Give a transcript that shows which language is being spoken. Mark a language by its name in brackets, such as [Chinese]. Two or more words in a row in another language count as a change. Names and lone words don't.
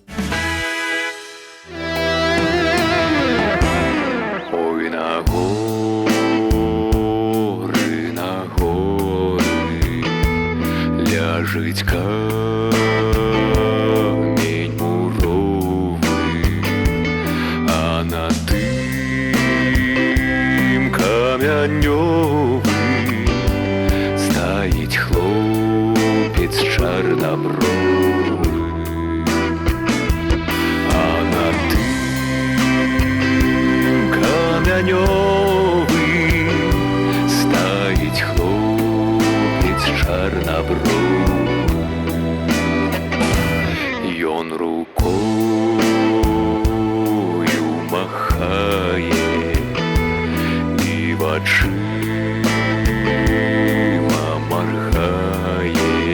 [Ukrainian] Ой, на горы, ляжить камень муровый, а на тым камянёвым стоїть хлопець чорнобровий, а на тым камянёвым стоїть хлопець чорнобровий. [Belarusian] Ён рукою махае і вачыма моргае.